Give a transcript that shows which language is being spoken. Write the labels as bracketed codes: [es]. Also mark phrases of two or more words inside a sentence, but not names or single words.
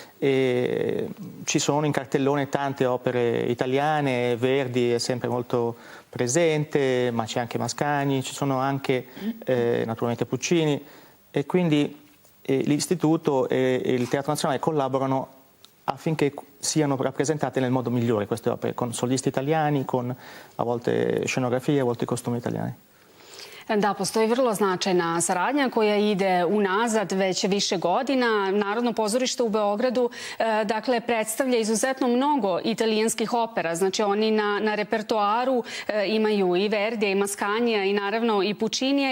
[it] Ci sono in cartellone tante opere italiane, Verdi è sempre molto presente, ma c'è anche Mascagni, ci sono anche naturalmente Puccini, e quindi l'Istituto e il Teatro Nazionale collaborano affinché siano rappresentate nel modo migliore queste opere, con solisti italiani, con a volte scenografie, a volte kostumi italiani. [sr] Da, postoji vrlo značajna saradnja koja ide unazad već više godina. Narodno pozorište u Beogradu dakle, predstavlja izuzetno mnogo italijanskih opera. Znači oni na repertoaru imaju i Verdija, i Mascanija, i naravno i Puccinija.